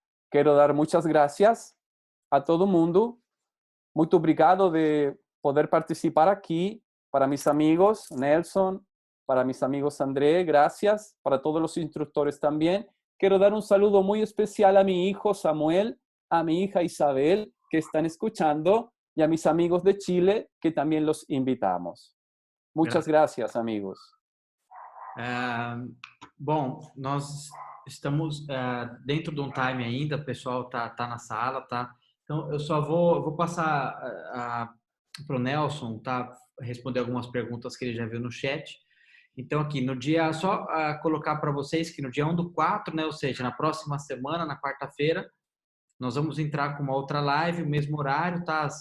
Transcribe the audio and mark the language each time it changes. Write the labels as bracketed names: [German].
[Portuguese] Quero dar muitas graças a todo mundo. Muito obrigado de poder participar aqui. [Spanish] Para mis amigos Nelson, para mis amigos André, gracias. Para todos los instructores también. Quiero dar un saludo muy especial a mi hijo Samuel, a mi hija Isabel, que están escuchando, y a mis amigos de Chile, que también los invitamos. Muchas gracias, amigos. [Portuguese] Bom, nós estamos dentro de um time ainda, o pessoal tá na sala, tá? Então, eu só vou passar para o Nelson, tá? Responder algumas perguntas que ele já viu no chat. Então, aqui, no dia, só colocar para vocês que no dia 1/4, né? Ou seja, na próxima semana, na quarta-feira, nós vamos entrar com uma outra live, o mesmo horário, tá?